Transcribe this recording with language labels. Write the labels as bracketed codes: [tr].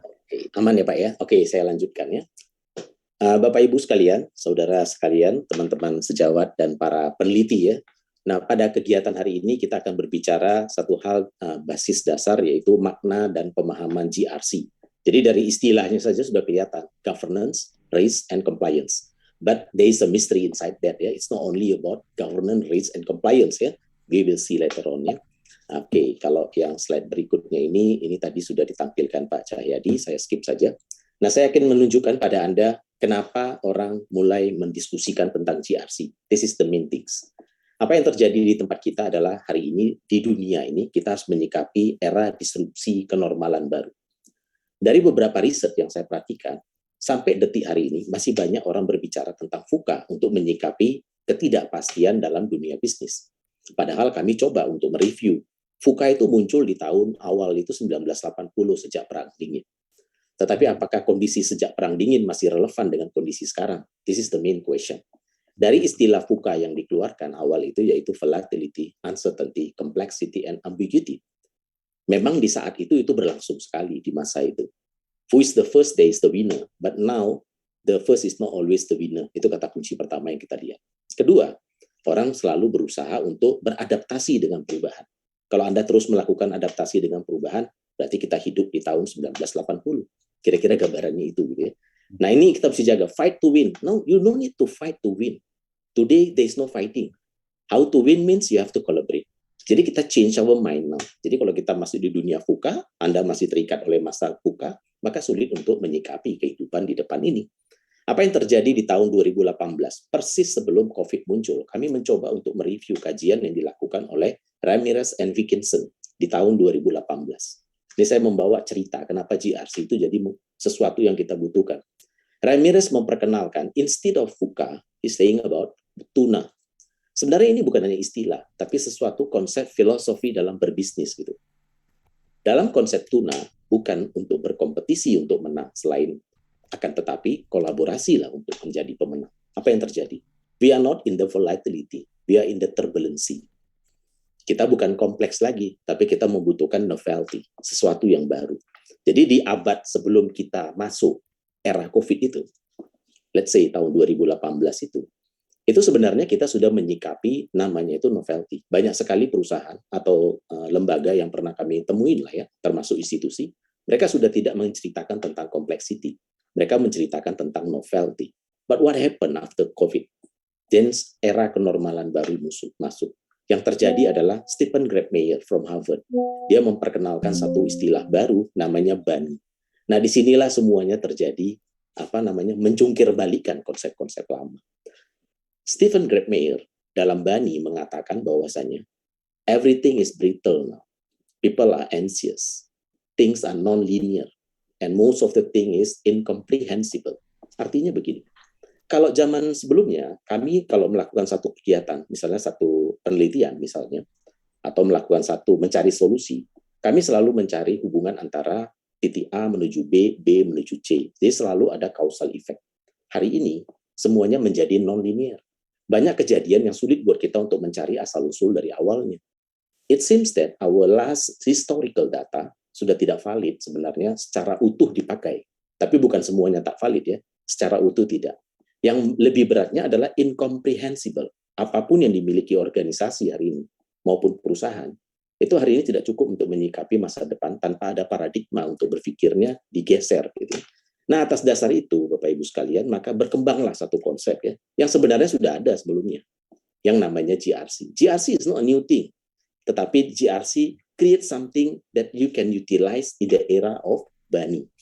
[id] Oke, aman ya Pak ya. Oke, saya lanjutkan ya. Bapak Ibu sekalian, saudara sekalian, teman-teman sejawat dan para peneliti ya. Nah, pada kegiatan hari ini kita akan berbicara satu hal basis dasar yaitu makna dan pemahaman GRC. Jadi dari istilahnya saja sudah kelihatan, [en] governance, risk, and compliance. But there is a mystery inside that ya. It's not only about governance, risk, and compliance ya. We will see later on ya. [id] Oke, kalau yang slide berikutnya ini tadi sudah ditampilkan Pak Cahyadi, saya skip saja. Nah, saya akan menunjukkan pada Anda kenapa orang mulai mendiskusikan tentang GRC. [en] This is the main things. [id] Apa yang terjadi di tempat kita adalah hari ini, di dunia ini, kita harus menyikapi era disrupsi kenormalan baru. Dari beberapa riset yang saya perhatikan, sampai detik hari ini, masih banyak orang berbicara tentang VUCA untuk menyikapi ketidakpastian dalam dunia bisnis. Padahal kami coba untuk mereview. VUCA itu muncul di tahun awal itu 1980 sejak Perang Dingin. Tetapi apakah kondisi sejak Perang Dingin masih relevan dengan kondisi sekarang? [en] This is the main question. [id] Dari istilah VUCA yang dikeluarkan awal itu yaitu [en] volatility, uncertainty, complexity, and ambiguity. [id] Memang di saat itu berlangsung sekali di masa itu. [en] Who is the first day is the winner, but now the first is not always the winner. [id] Itu kata kunci pertama yang kita lihat. Kedua, orang selalu berusaha untuk beradaptasi dengan perubahan. Kalau Anda terus melakukan adaptasi dengan perubahan, berarti kita hidup di tahun 1980. Kira-kira gambarannya itu gitu ya. Nah, ini kita mesti jaga, [en] fight to win. No, you don't need to fight to win. Today there is no fighting. How to win means you have to collaborate. [id] Jadi kita [en] change our mind now. [id] Jadi kalau kita masih di dunia VUCA, Anda masih terikat oleh masa VUCA, maka sulit untuk menyikapi kehidupan di depan ini. Apa yang terjadi di tahun 2018, persis sebelum COVID muncul, kami mencoba untuk mereview kajian yang dilakukan oleh Ramirez and Wilkinson di tahun 2018. Ini saya membawa cerita kenapa GRC itu jadi sesuatu yang kita butuhkan. [en] Ramirez memperkenalkan, instead of VUCA, he's saying about tuna. [id] Sebenarnya ini bukan hanya istilah, tapi sesuatu konsep filosofi dalam berbisnis gitu. Dalam konsep tuna, bukan untuk berkompetisi untuk menang, selain akan tetapi kolaborasi lah untuk menjadi pemenang. Apa yang terjadi? [en] We are not in the volatility, we are in the turbulency. [id] Kita bukan kompleks lagi, tapi kita membutuhkan novelty, sesuatu yang baru. Jadi di abad sebelum kita masuk era COVID itu, [en] let's say [id] tahun 2018 itu sebenarnya kita sudah menyikapi namanya itu novelty. Banyak sekali perusahaan atau lembaga yang pernah kami temuin lah ya, termasuk institusi, mereka sudah tidak menceritakan tentang complexity. Mereka menceritakan tentang novelty. [en] But what happened after COVID? [id] Then era kenormalan baru masuk. Yang terjadi adalah Stephen Grabmaier from Harvard. Dia memperkenalkan satu istilah baru namanya BANI. Nah, disinilah semuanya terjadi menjungkir balikan konsep-konsep lama. [en] Stephen Grabmaier [id] dalam BANI mengatakan bahwasanya [en] everything is brittle now. People are anxious. Things are non-linear. And most of the thing is incomprehensible. [id] Artinya begini, kalau zaman sebelumnya, kami kalau melakukan satu kegiatan, misalnya satu penelitian misalnya, atau melakukan mencari solusi, kami selalu mencari hubungan antara titik A menuju B, B menuju C. Jadi selalu ada causal effect. Hari ini, semuanya menjadi non-linear. Banyak kejadian yang sulit buat kita untuk mencari asal-usul dari awalnya. [en] It seems that our last historical data [id] sudah tidak valid sebenarnya secara utuh dipakai. Tapi bukan semuanya tak valid ya, secara utuh tidak. Yang lebih beratnya adalah incomprehensible. Apapun yang dimiliki organisasi hari ini, maupun perusahaan, itu hari ini tidak cukup untuk menyikapi masa depan tanpa ada paradigma untuk berpikirnya digeser gitu. Nah, atas dasar itu, Bapak Ibu sekalian, maka berkembanglah satu konsep ya, yang sebenarnya sudah ada sebelumnya, yang namanya GRC. [en] GRC is not a new thing, [id] tetapi [en] GRC create something that you can utilize in the era of BANI.